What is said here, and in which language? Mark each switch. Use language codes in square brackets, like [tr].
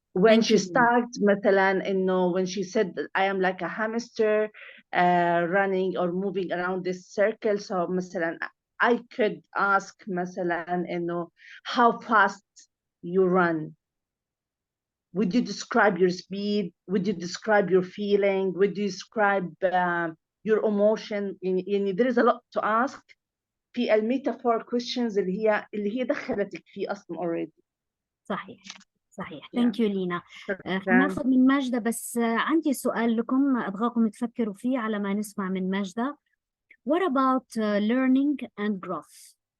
[en] When she started, [ar] مثلا, [en] when she said, I am like a hamster running or moving around this circle. So [ar] مثلا, [en] I could ask مثلا, how fast you run. Would you describe your speed? Would you describe your feeling? Would you describe your emotion? There is a lot to ask. [ar] في الميتافور questions اللي هي دخلتك فيه أصلا [en] already. [ar] صحيح. [en] Thank you لينا. [ar] هناخد من ماجدة، بس عندي سؤال لكم أبغاكم تفكروا فيه على ما نسمع من ماجدة. [en] What about learning and growth?